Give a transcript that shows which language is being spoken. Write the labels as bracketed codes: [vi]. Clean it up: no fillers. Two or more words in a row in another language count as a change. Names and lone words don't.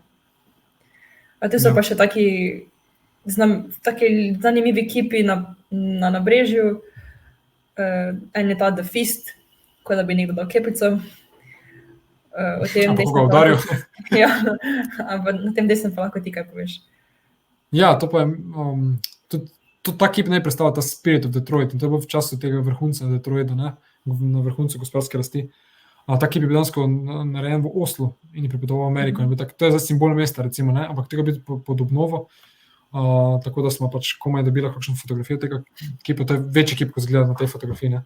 [sl] A tu so pa še taki zanimivi kipi na nabrežju, en je ta The Fist, kot da bi nekdo dal kepico. Ampak ga udaril. Ja, ampak na tem desnem pa lahko ti kaj poveš. Ja, to pa je ta kip ne predstavlja ta Spirit of Detroit, in to je bilo v času tega vrhunca Detroita, ne, na vrhuncu gospodarske rasti. Ta kip je bil dejansko narejen v Oslu in je pripotoval v Ameriko. To je zdaj simbol mesta, recimo, ne, ampak tega biti pod obnovo, tako da smo pač komaj dobili kakšno fotografijo tega kipa, to je večji kip, kot zgleda na tej fotografiji, ne.